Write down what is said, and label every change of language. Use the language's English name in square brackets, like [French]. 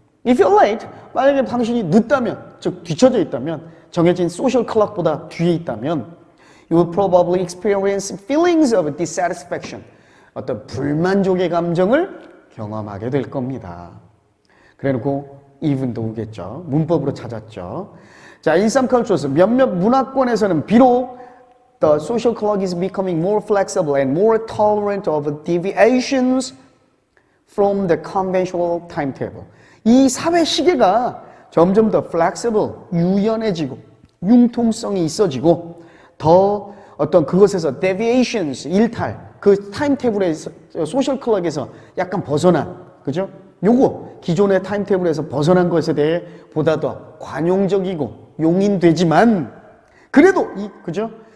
[English] If you're late, [Korean] 만약에 당신이 늦다면, 즉 뒤처져 있다면, 정해진 소셜 클럭보다 뒤에 있다면 [English] you will probably experience feelings of dissatisfaction. [Korean] 어떤 불만족의 감정을 경험하게 될 겁니다. 그래놓고 even though겠죠. 문법으로 찾았죠. 자, [English] in some cultures, [Korean] 몇몇 문화권에서는 비록 [English] the social clock is becoming more flexible and more tolerant of deviations from the conventional timetable. [Korean] 이 사회 시계가 점점 더 flexible, 유연해지고 융통성이 있어지고 더 어떤 그것에서 deviations, 일탈, 그 타임테이블에서 소셜 클럭에서 약간 벗어난, 그죠? 요거 기존의 타임테이블에서 벗어난 것에 대해 보다 더 관용적이고 용인되지만 그래도 그죠?